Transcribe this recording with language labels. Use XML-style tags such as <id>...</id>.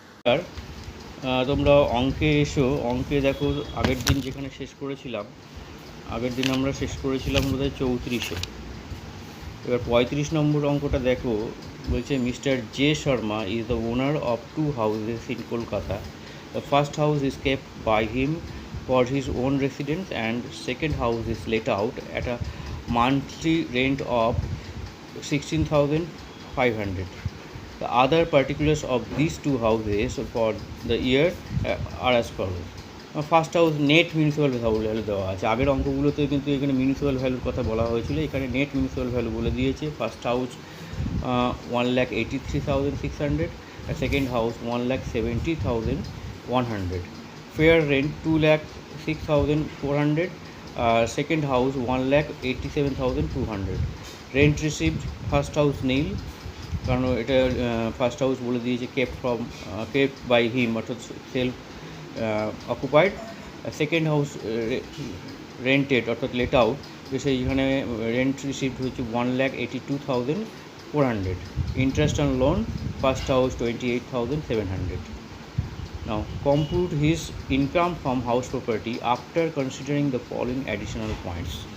<bn>আর তোমরা অঙ্কে এসো, অঙ্কে দেখো আগের দিন যেখানে শেষ করেছিলাম, আগের দিন আমরা শেষ করেছিলাম বোধহয় 34-এ। এবার 35 নম্বর অঙ্কটা দেখো, বলছে</bn> <en>Mister J Sharma is the owner of 2 houses in Kolkata. The first house is kept by him for his own residence and second house is let out at a monthly rent of 16,500. The other particulars of these two houses for the year are as follows.</en> <bn>First house net municipal value দেওয়া আছে, আগের অঙ্কগুলোতে কিন্তু এখানে municipal ভ্যালুর কথা বলা হয়েছিল, এখানে নেট মিউনিসিপ্যাল ভ্যালু বলে দিয়েছে।</bn> <en>first house 1,83,600, second house 1,70,100, fair rent 2,06,400, second house 1,87,200, rent received first house nil,</en> <bn>কারণ এটা</bn> <en>first house</en> <bn>বলে দিয়েছে</bn> <en>Kept by him অর্থাৎ self occupied. Second house rented অর্থাৎ let out, সেইখানে rent received হচ্ছে 1,82,400, interest on loan first house 28,700. Now compute his income from house property after considering the following additional points.</en>